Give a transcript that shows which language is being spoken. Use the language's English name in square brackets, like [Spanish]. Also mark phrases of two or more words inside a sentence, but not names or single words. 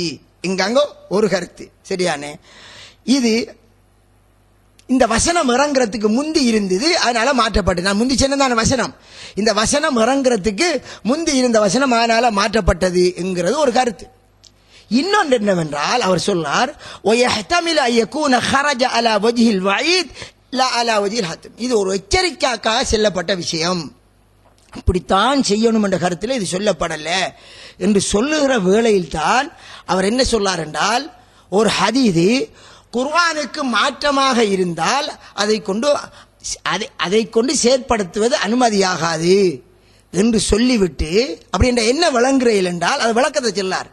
[Tamil] இங்க ஒரு கருத்து. சரியானே? இது இந்த வசனம் இறங்குறதுக்கு முந்தி இருந்தது, அதனால மாற்றப்பட்டது. நான் முந்தி சொன்னதான வசனம், இந்த வசனம் இறங்குறதுக்கு முந்தி இருந்த வசனம் அதனால மாற்றப்பட்டது என்கிறது ஒரு கருத்து. இன்னொன்று என்னவென்றால் அவர் சொன்னார் [Arabic] وَيَحْتَمِلُ أَن يَكُونَ خَرَجَ عَلَى وَجْهِ الْوَعِيدِ لَا عَلَى وَجْهِ الْحَتْمِ. [Tamil] இது ஒரு எச்சரிக்கைக்காக சொல்லப்பட்ட விஷயம், இப்படித்தான் செய்யணும் என்ற கருத்தில் இது சொல்லப்படல என்று சொல்லுகிற வேளையில் தான் அவர் என்ன சொன்னார் என்றால், ஒரு ஹதீது குர்ஆனுக்கு மாற்றமாக இருந்தால் அதை கொண்டு செயற்படுத்துவது அனுமதியாகாது என்று சொல்லிவிட்டு அப்படின்ற என்ன விளங்குறையில் என்றால் அது விளக்கத்தை சொல்லார்.